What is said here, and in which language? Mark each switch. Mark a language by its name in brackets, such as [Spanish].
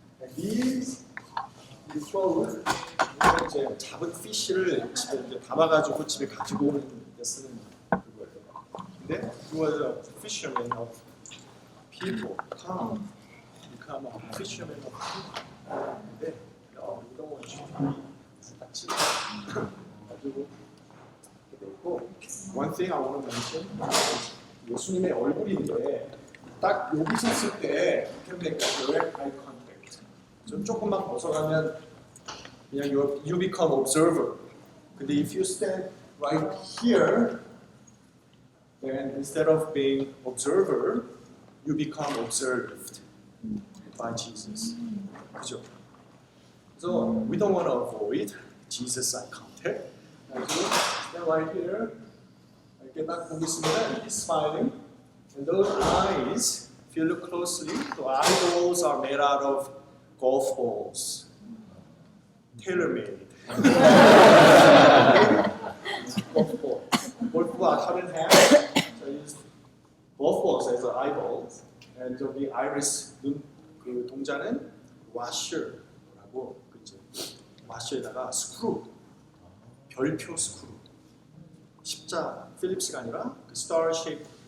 [English] And these throwers [Korean] 이제 잡은 피쉬를 집에 이제 담아가지고 집에 가지고 오는 데 쓰는 그거예요. [English] 근데 he was a fisherman of people. Become a fisherman of people. [Korean] 근데 이런 거 같이 가지고 이렇게 되고. [English] One thing I want to mention [Korean] 예수님의 얼굴인데 딱 여기 섰을 때 [English] direct eye contact. [Korean] 좀 조금만 벗어가면 그냥 [English] you become observer. 근데 if you stand right here, then instead of being observer, you become observed by Jesus. [Korean] 그죠? [English] So we don't want to avoid Jesus eye contact. So stand right here. [Korean] 이렇게 딱 보고 있으면 [English] he's smiling, and those eyes, if you look closely, the eyeballs are made out of golf balls. Tailor-made. golf ball. [Korean] 골프와 다른 [English] hand. So I used golf balls as eyeballs. [Korean] And 저기 iris 눈 그 동자는 washer라고 그죠? washer에다가 스크루, 별표 스크루. 십자 필립스가 아니라 그 star shape.